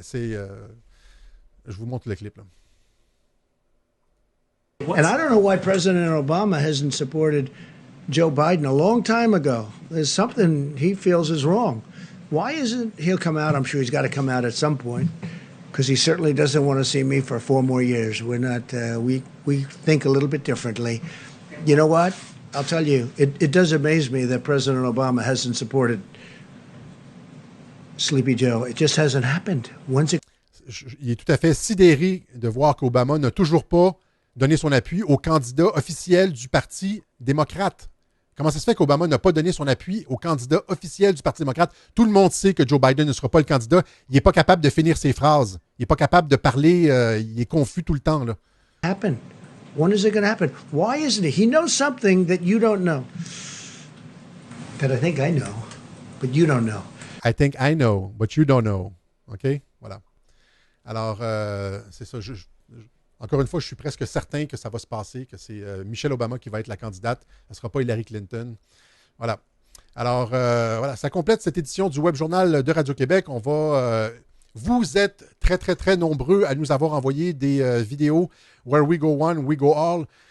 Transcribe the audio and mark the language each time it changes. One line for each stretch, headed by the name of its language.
French: Je vous montre le clip là.
English: And I don't know why President Obama hasn't supported Joe Biden a long time ago. There's something he feels is wrong. Why isn't he'll come out? I'm sure he's got to come out at some point because he certainly doesn't want to see me for 4 more years. We're not. We think a little bit differently. You know what? I'll tell you. It does amaze me that President Obama hasn't supported Sleepy Joe. It just hasn't happened.
French: Il est tout à fait sidéré de voir qu'Obama n'a toujours pas donner son appui au candidat officiel du Parti démocrate. Comment ça se fait qu'Obama n'a pas donné son appui au candidat officiel du Parti démocrate? Tout le monde sait que Joe Biden ne sera pas le candidat. Il n'est pas capable de finir ses phrases. Il n'est pas capable de parler. Il est confus tout le temps, là.
English: Happen. When is it going to happen? Why isn't it? He knows something that you don't know. That I think I know, but you don't know. I think I know, but you don't know.
French: OK? Voilà. Alors, c'est ça. Encore une fois, je suis presque certain que ça va se passer, que c'est Michelle Obama qui va être la candidate. Ce ne sera pas Hillary Clinton. Voilà. Alors, voilà, ça complète cette édition du Web Journal de Radio-Québec. Vous êtes très, très, très nombreux à nous avoir envoyé des vidéos
English: Where We Go One, We Go All.